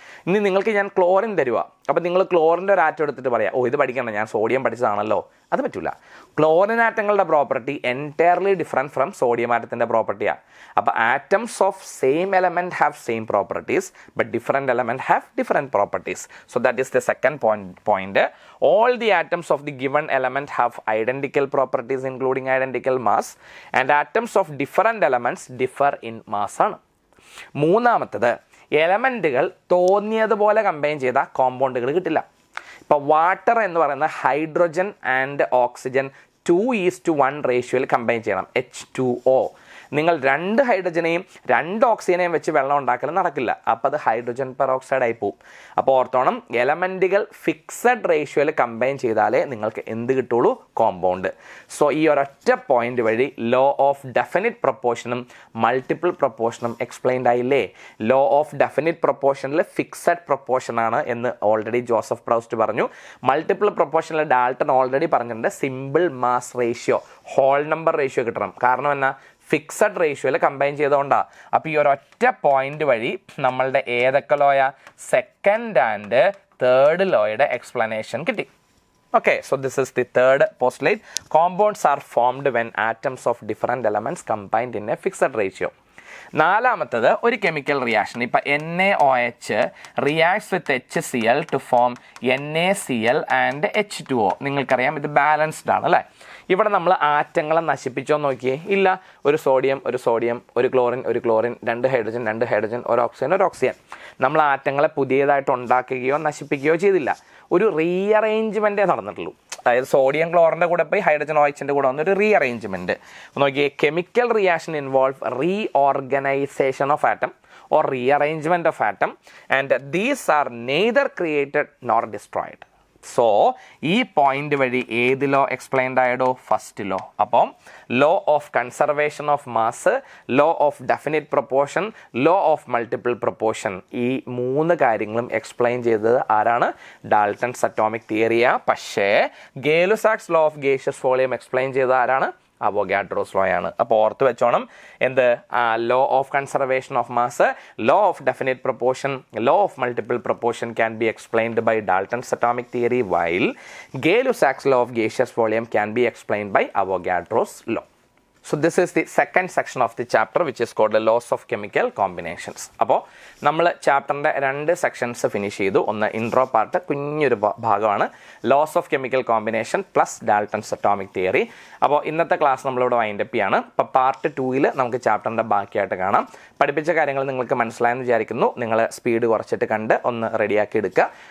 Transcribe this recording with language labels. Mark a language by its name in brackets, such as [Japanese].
[Malayalam] ഇനി നിങ്ങൾക്ക് ഞാൻ ക്ലോറിൻ തരുക, അപ്പോൾ നിങ്ങൾ ക്ലോറിൻ്റെ ഒരു ആറ്റം എടുത്തിട്ട് പറയാം, ഓ ഇത് പഠിക്കണം, ഞാൻ സോഡിയം പഠിച്ചതാണല്ലോ. അത് പറ്റില്ല. Chlorine ആറ്റങ്ങളുടെ property [English] entirely different from [Malayalam] sodium ആറ്റത്തിൻ്റെ പ്രോപ്പർട്ടിയാണ്. [English] അപ്പോൾ atoms of same element have same properties, but different element have different properties. So that is the second point. All the atoms of the given element have identical properties including identical mass, and atoms of different elements differ in mass ആണ്. [Malayalam] മൂന്നാമത്തത്, എലമെൻറ്റുകൾ തോന്നിയതുപോലെ combine ചെയ്ത കോമ്പൗണ്ടുകൾ കിട്ടില്ല. ഇപ്പോൾ water എന്ന് പറയുന്ന hydrogen and oxygen 2:1 റേഷ്യോയിൽ combine ചെയ്യണം, H2O. നിങ്ങൾ 2 ഹൈഡ്രജനെയും 2 ഓക്സിജനെയും വെച്ച് വെള്ളം ഉണ്ടാക്കൽ നടക്കില്ല. അപ്പോൾ അത് ഹൈഡ്രജൻ പെറോക്സൈഡ് ആയി പോകും. അപ്പോൾ ഓർത്തോണം, എലമെൻറ്റുകൾ ഫിക്സഡ് റേഷ്യോയിൽ കമ്പൈൻ ചെയ്താലേ നിങ്ങൾക്ക് എന്ത് കിട്ടുള്ളൂ? കോമ്പൗണ്ട്. സോ ഈ ഒരൊറ്റ പോയിന്റ് വഴി law of definite പ്രൊപ്പോർഷനും multiple പ്രൊപ്പോർഷനും explained ആയില്ലേ? Law of definite പ്രൊപ്പോർഷനിൽ fixed proportion ആണ് എന്ന് ഓൾറെഡി ജോസഫ് പ്രൗസ്റ്റ് പറഞ്ഞു. മൾട്ടിപ്പിൾ പ്രൊപ്പോർഷനിൽ ഡാൾട്ടൺ ഓൾറെഡി പറഞ്ഞിട്ടുണ്ട് simple mass ratio, whole number ratio കിട്ടണം. കാരണം എന്നാ? ഫിക്സഡ് റേഷ്യോയിൽ കമ്പൈൻ ചെയ്തുകൊണ്ടാണ്. അപ്പോൾ ഈ ഒരൊറ്റ പോയിന്റ് വഴി നമ്മളുടെ ഏതൊക്കെ Loya? Second and third ലോയുടെ explanation കിട്ടി. [English] Okay, so this is the third postulate. Compounds are formed when atoms of different elements combined in a fixed ratio. [Malayalam] നാലാമത്തത് ഒരു കെമിക്കൽ റിയാക്ഷൻ. [English] ഇപ്പം NaOH reacts with HCl to form NaCl and H2O. [Malayalam] നിങ്ങൾക്കറിയാം ഇത് balanced ആണ് അല്ലേ? ഇവിടെ നമ്മൾ ആറ്റങ്ങളെ നശിപ്പിച്ചോ നോക്കിയേ? ഇല്ല. ഒരു സോഡിയം, ഒരു ക്ലോറിൻ, 2 ഹൈഡ്രജൻ, ഒരു ഓക്സിജൻ. നമ്മൾ ആറ്റങ്ങളെ പുതിയതായിട്ട് ഉണ്ടാക്കുകയോ നശിപ്പിക്കുകയോ ചെയ്തില്ല. ഒരു റീഅറേഞ്ച്മെൻറ്റേ നടന്നിട്ടുള്ളൂ. അതായത് സോഡിയം ക്ലോറിൻ്റെ കൂടെ പോയി ഹൈഡ്രജൻ OHൻ്റെ കൂടെ വന്നൊരു റീഅറേഞ്ച്മെൻറ്റ്. [English] നോക്കിയേ, chemical reaction involve reorganisation of atom or rearrangement of atom, and these are neither created nor destroyed. [Malayalam] So ഈ പോയിന്റ് വഴി ഏത് ലോ എക്സ്പ്ലെയിൻഡ് ആയതോ? First law. അപ്പം law of conservation of mass, law of definite proportion, law of multiple proportion, ഈ 3 കാര്യങ്ങളും explain ചെയ്തത് ആരാണ്? Dalton's atomic തിയറിയാ. പക്ഷേ Gay-Lussac's law of gaseous volume explain ചെയ്തത് ആരാണ്? അവോഗാഡ്രോസ് ലോ ആണ്. അപ്പോൾ ഓർത്ത് വെച്ചോണം, എന്ത്? [English] Law of conservation of mass, law of definite proportion, law of multiple proportion can be explained by Dalton's atomic theory, while Gay Lussac's law of gaseous volume can be explained by Avogadro's law. So this is the second section of the chapter, which is called the laws of chemical combinations. [Malayalam] അപ്പോൾ നമ്മൾ ചാപ്റ്ററിൻ്റെ 2 sections finish ചെയ്തു. ഒന്ന് intro part, കുഞ്ഞൊരു ഭാഗമാണ് loss of chemical combination plus Dalton's atomic theory. അപ്പോൾ ഇന്നത്തെ class നമ്മളിവിടെ വൈൻഡപ്പ് ചെയ്യാണ്. അപ്പോൾ പാർട്ട് 2 നമുക്ക് ചാപ്റ്ററിൻ്റെ ബാക്കിയായിട്ട് കാണാം. പഠിപ്പിച്ച കാര്യങ്ങൾ നിങ്ങൾക്ക് മനസ്സിലായെന്ന് വിചാരിക്കുന്നു. നിങ്ങൾ സ്പീഡ് കുറച്ചിട്ട് കണ്ട് ഒന്ന് റെഡിയാക്കി എടുക്കുക.